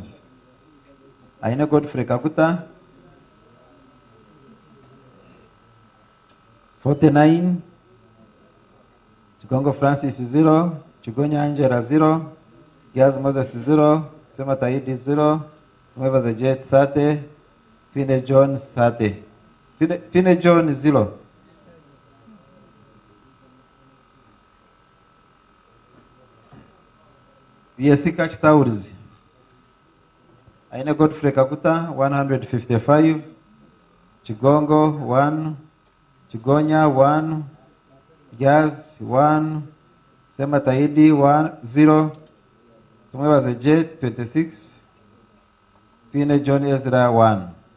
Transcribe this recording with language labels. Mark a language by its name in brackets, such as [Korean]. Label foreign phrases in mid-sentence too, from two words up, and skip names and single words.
[English] Aine Godfrey Kaguta 49, Chigongo Francis 0, Chigonya Angela 0, Giaz Moses 0, Sema Tahidi 0, Mweva the Jet 30, Fine John 30. Fine John 0. VSC Catch Towers. Aine Godfrey Kaguta 155, Chigongo 1, Chigonya 1, Jazz 1, Sema Tahidi 0, Tumwewa the Jet 26, Fine John Ezra 1.